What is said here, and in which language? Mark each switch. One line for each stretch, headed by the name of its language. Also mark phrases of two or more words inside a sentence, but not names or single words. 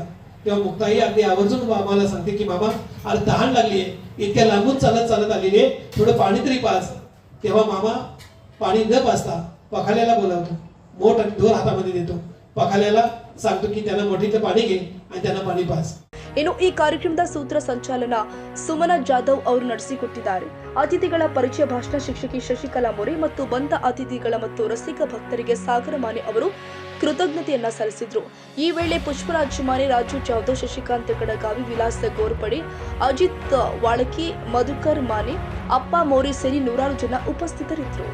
Marathi: तेव्हा मुक्ताई अगदी आवर्जून मामाला सांगते की मामा, अरे तहान लागली आहे, इतक्या लांबून चालत चालत आलेली आहे, थोडं पाणी तरी पाज. तेव्हा मामा पाणी न पाजता पखाल्याला बोलावतो, मोठ आणि ढोर हातामध्ये देतो. पखाल्याला सांगतो की त्यांना मोठीचं पाणी घे आणि त्यांना पाणी पाज.
Kannada: ಇನ್ನು ಈ ಕಾರ್ಯಕ್ರಮದ ಸೂತ್ರ ಸಂಚಾಲನ ಸುಮನ ಜಾಧವ್ ಅವರು ನಡೆಸಿಕೊಟ್ಟಿದ್ದಾರೆ. ಅತಿಥಿಗಳ ಪರಿಚಯ ಭಾಷಣ ಶಿಕ್ಷಕಿ ಶಶಿಕಲಾ ಮೊರೆ ಮತ್ತು ಬಂದ ಅತಿಥಿಗಳ ಮತ್ತು ರಸಿಕ ಭಕ್ತರಿಗೆ ಸಾಗರ ಮಾನೆ ಅವರು ಕೃತಜ್ಞತೆಯನ್ನ ಸಲ್ಲಿಸಿದ್ರು. ಈ ವೇಳೆ ಪುಷ್ಪರಾಜ್ ಮಾನೆ, ರಾಜು ಜಾಧವ್, ಶಶಿಕಾಂತ್ ಕಡಗಾವಿ, ವಿಲಾಸ್ ಗೋರ್ಪಡೆ, ಅಜಿತ್ ವಾಳಕಿ, ಮಧುಕರ್ ಮಾನೆ, ಅಪ್ಪ ಮೋರೆ ಸೇರಿ ನೂರಾರು ಜನ ಉಪಸ್ಥಿತರಿದ್ದರು.